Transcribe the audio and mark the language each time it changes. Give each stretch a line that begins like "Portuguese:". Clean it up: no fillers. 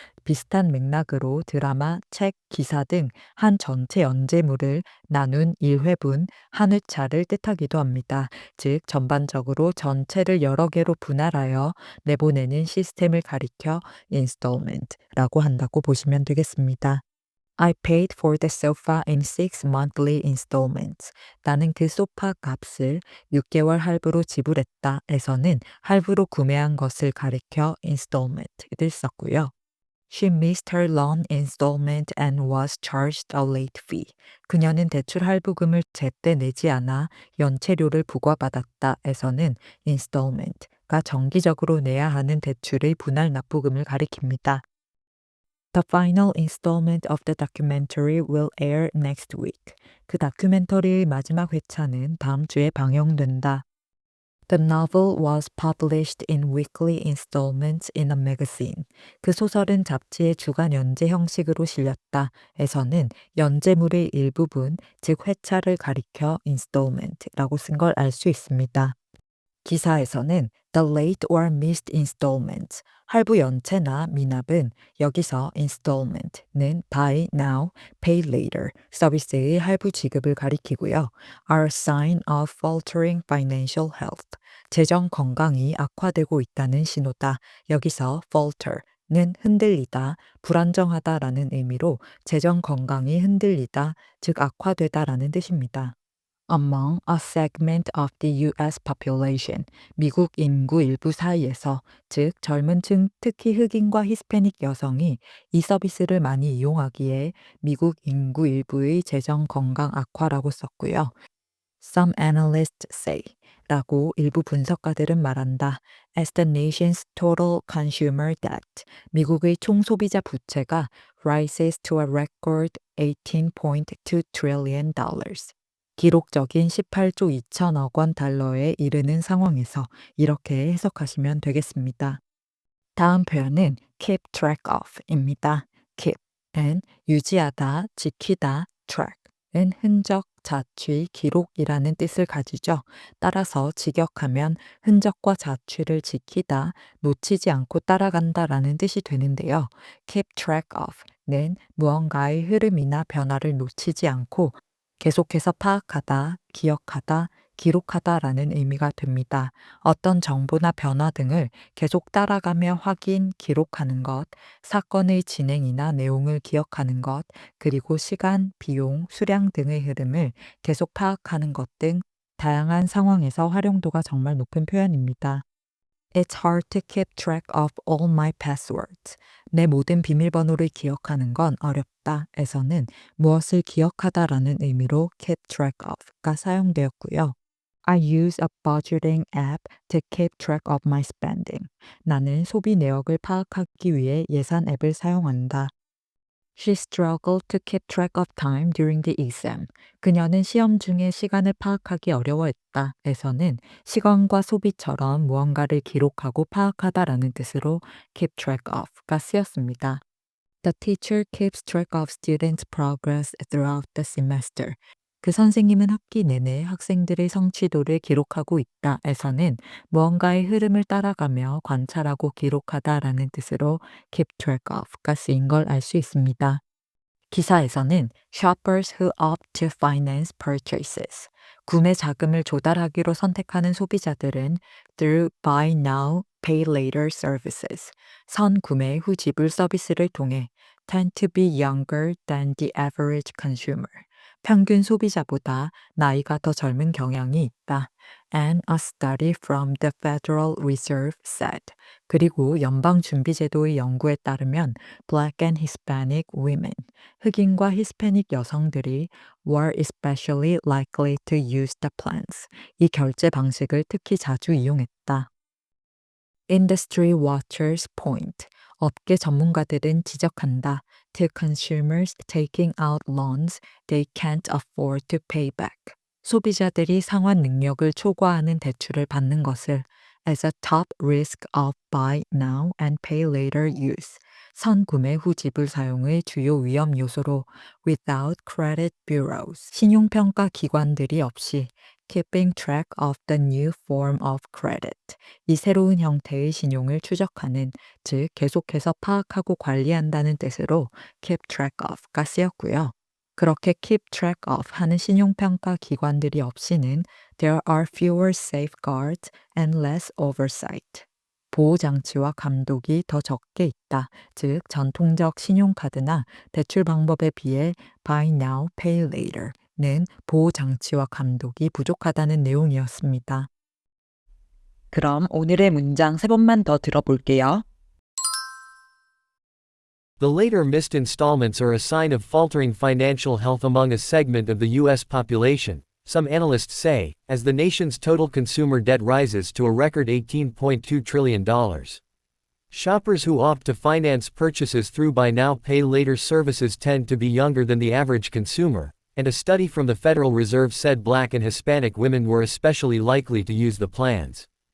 Korean: 비슷한 맥락으로 드라마, 책, 기사 등 한 전체 연재물을 나눈 1회분, 한 회차를 뜻하기도 합니다. 즉 전반적으로 전체를 여러 개로 분할하여 내보내는 시스템을 가리켜 installment라고 한다고 보시면 되겠습니다.
English: I paid for the sofa in 6 monthly installments.
Korean: 나는 그 소파 값을 6개월 할부로 지불했다에서는 할부로 구매한 것을 가리켜 installment를 썼고요.
English: She missed her loan installment and was charged a late fee.
Korean: 그녀는 대출 할부금을 제때 내지 않아 연체료를 부과받았다에서는 installment가 정기적으로 내야 하는 대출의 분할 납부금을 가리킵니다.
English: The final installment of the documentary will air next week.
Korean: 그 다큐멘터리의 마지막 회차는 다음 주에 방영된다.
English: The novel was published in weekly installments in a magazine.
Korean: 그 소설은 잡지의 주간 연재 형식으로 실렸다. 에서는 연재물의 일부분, 즉 회차를 가리켜 installment라고 쓴 걸 알 수 있습니다. 기사에서는
English: the late or missed installments,
Korean: 할부 연체나 미납은 여기서 installment는
English: buy now, pay later
Korean: 서비스의 할부 지급을 가리키고요.
English: are a sign of faltering financial health,
Korean: 재정 건강이 악화되고 있다는 신호다. 여기서 falter는 흔들리다, 불안정하다라는 의미로 재정 건강이 흔들리다, 즉 악화되다라는 뜻입니다.
English: Among a segment of the U.S.
Korean: population, 미국 인구 일부 사이에서, 즉 젊은 층, 특히 흑인과 히스패닉 여성이 이 서비스를 많이 이용하기에 미국 인구 일부의 재정 건강 악화라고 썼고요.
English: Some analysts say
Korean: 라고 일부 분석가들은 말한다.
English: As the nation's total consumer debt,
Korean: 미국의 총소비자 부채가
English: rises to a record $18.2 trillion.
Korean: 기록적인 18조 2천억 원 달러에 이르는 상황에서 이렇게 해석하시면 되겠습니다. 다음 표현은 keep track of입니다. keep은 유지하다, 지키다, track은 흔적, 자취, 기록이라는 뜻을 가지죠. 따라서 직역하면 흔적과 자취를 지키다, 놓치지 않고 따라간다라는 뜻이 되는데요. keep track of는 무언가의 흐름이나 변화를 놓치지 않고 계속해서 파악하다, 기억하다, 기록하다라는 의미가 됩니다. 어떤 정보나 변화 등을 계속 따라가며 확인, 기록하는 것, 사건의 진행이나 내용을 기억하는 것, 그리고 시간, 비용, 수량 등의 흐름을 계속 파악하는 것 등 다양한 상황에서 활용도가 정말 높은 표현입니다.
English: It's hard to keep track of all my passwords.
Korean: 내 모든 비밀번호를 기억하는 건 어렵다. 에서는 무엇을 기억하다라는 의미로 keep track of가 사용되었고요.
English: I use a budgeting app to keep track of my spending.
Korean: 나는 소비 내역을 파악하기 위해 예산 앱을 사용한다.
English: She struggled to keep track of time during the exam.
Korean: 그녀는 시험 중에 시간을 파악하기 어려워했다. 에서는 시간과 소비처럼 무언가를 기록하고 파악하다라는 뜻으로 keep track of가 쓰였습니다.
English: The teacher keeps track of students' progress throughout the semester.
Korean: 그 선생님은 학기 내내 학생들의 성취도를 기록하고 있다. 에서는 무언가의 흐름을 따라가며 관찰하고 기록하다라는 뜻으로 keep track of가 쓰인 걸 알 수 있습니다.
English: 기사에서는 shoppers who opt to finance purchases,
Korean: 구매 자금을 조달하기로 선택하는 소비자들은
English: through buy now, pay later services,
Korean: 선구매 후 지불 서비스를 통해
English: tend to be younger than the average consumer,
Korean: 평균 소비자보다 나이가 더 젊은 경향이 있다.
English: And a study from the Federal Reserve said.
Korean: 그리고 연방준비제도의 연구에 따르면
English: Black and Hispanic women,
Korean: 흑인과 히스패닉 여성들이
English: were especially likely to use the plans.
Korean: 이 결제 방식을 특히 자주 이용했다.
English: Industry watchers point.
Korean: 업계 전문가들은 지적한다.
English: To consumers taking out loans they can't afford to pay back.
Korean: 소비자들이 상환 능력을 초과하는 대출을 받는 것을
English: as a top risk of buy now and pay later use.
Korean: 선구매 후 지불 사용의 주요 위험 요소로
English: without credit bureaus.
Korean: 신용평가 기관들이 없이
English: keeping track of the new form of credit.
Korean: 이 새로운 형태의 신용을 추적하는, 즉 계속해서 파악하고 관리한다는 뜻으로 keep track of가 쓰였고요. 그렇게
English: keep track of
Korean: 하는 신용평가 기관들이 없이는
English: there are fewer safeguards and less oversight.
Korean: 보호장치와 감독이 더 적게 있다. 즉 전통적 신용카드나 대출 방법에 비해 buy now, pay later는 보호장치와 감독이 부족하다는 내용이었습니다. 그럼 오늘의 문장 3번만 더 들어볼게요.
English: The later missed installments are a sign of faltering financial health among a segment of the U.S. population, some analysts say, as the nation's total consumer debt rises to a record $18.2 trillion. Shoppers who opt to finance purchases through buy now pay later services tend to be younger than the average consumer, and a study from the Federal Reserve said Black and Hispanic women were especially likely to use the plans.